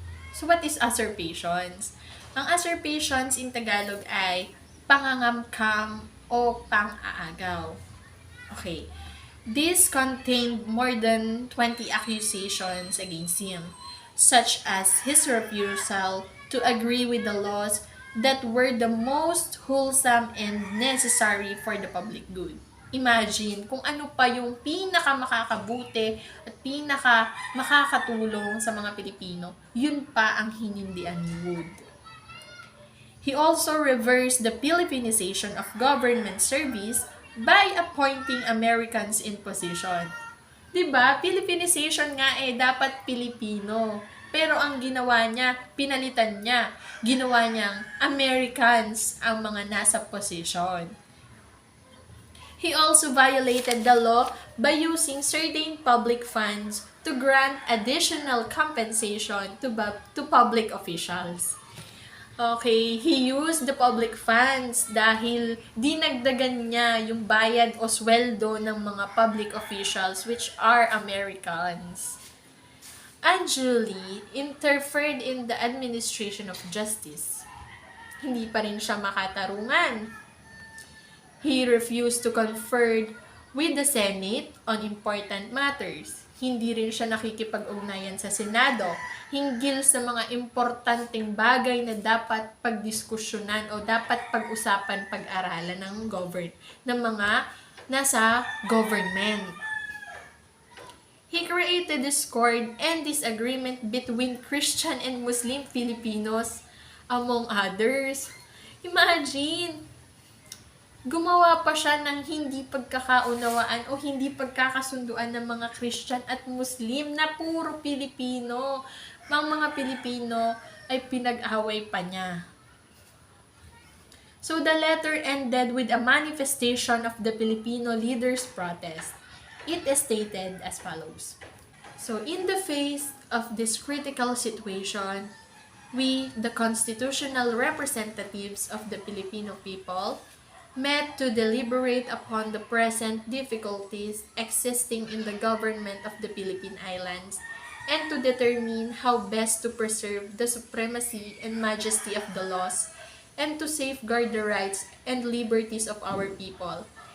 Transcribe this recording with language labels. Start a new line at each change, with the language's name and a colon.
English: So what is usurpations? Ang usurpations in Tagalog
Filipino: ay pangangamkam o pang-aagaw.
English: Okay. This contained more than 20 accusations against him, such as his refusal to agree with the laws that were the most wholesome and necessary for the public good.
Filipino: Imagine kung ano pa yung pinaka-makakabuti at pinaka-makakatulong sa mga Pilipino, yun pa ang hinindian ni Wood.
English: He also reversed the Filipinization of government service by appointing Americans in position.
Filipino: Diba? Filipinization nga dapat Pilipino. Pero ang ginawa niya, pinalitan niya. Ginawa niyang Americans ang mga nasa position.
English: He also violated the law by using certain public funds to grant additional compensation to public officials. Okay, he used the public funds
Filipino: dahil dinagdagan niya yung bayad o sweldo ng mga
English: public officials which are Americans. Unduly interfered in the administration of justice.
Filipino: Hindi pa rin siya makatarungan.
English: He refused to confer with the Senate on important matters.
Filipino: Hindi rin siya nakikipag-ugnayan sa Senado hinggil sa mga importanteng bagay na dapat pagdiskusyonan o dapat pag-usapan, pag-aralan ng mga nasa government.
English: He created discord and disagreement between Christian and Muslim Filipinos, among others. Imagine!
Filipino: Gumawa pa siya ng hindi pagkakaunawaan o hindi pagkakasunduan ng mga Christian at Muslim na puro Pilipino. Mga Pilipino ay pinag-away pa niya.
English: So the letter ended with a manifestation of the Filipino leaders' protest. It is stated as follows. So in the face of this critical situation, we, the constitutional representatives of the Filipino people, met to deliberate upon the present difficulties existing in the government of the Philippine Islands and to determine how best to preserve the supremacy and majesty of the laws and to safeguard the rights and liberties of our people,